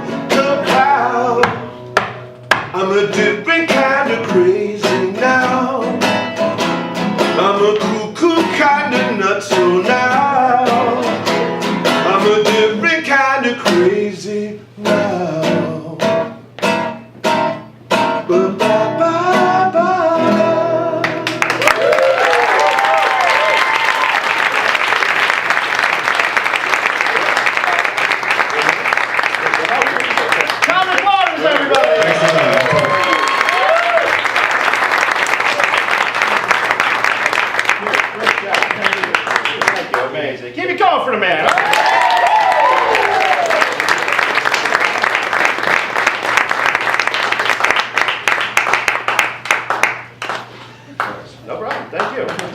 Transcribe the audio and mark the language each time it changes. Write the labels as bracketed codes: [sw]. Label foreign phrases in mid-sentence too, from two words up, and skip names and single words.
[en] Kapow! I'm a different kind of crazy now. I'm a cuckoo kind of nutso now. I'm a different kind of crazy now. Ba-ba-ba-ba. Tom McWatters, everybody! Great job. Thank you. Amazing. Keep it going for the man. All right? No problem. Thank you.